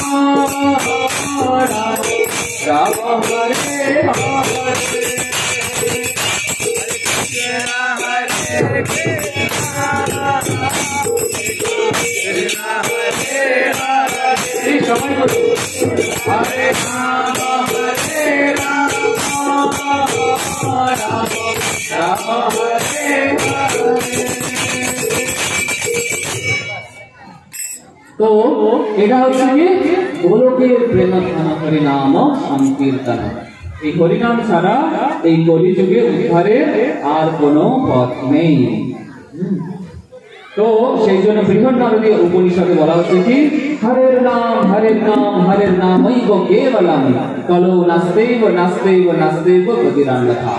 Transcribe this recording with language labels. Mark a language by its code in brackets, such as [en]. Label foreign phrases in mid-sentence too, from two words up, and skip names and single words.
[sa] Rama Hare Hare, Krishna Hare Krishna, Krishna Hare Hare, Hare Rama Hare Rama, Rama Hare Hare. [bn] এটা হচ্ছে কি গোলকের প্রেম হরিনাম সংকীর্তন। এই হরিনাম ছাড়া এই কলিযুগে উদ্ধারের আর কোনো পথ নেই। তো সেই জন্য বৃহন্নারদীয় উপনিষদে বলা হচ্ছে কি [sa] হরের নাম হরের নাম হরের নামৈব কেবলম কলো নাস্তেব নাস্তেব নাস্তেব গতিরান্যথা।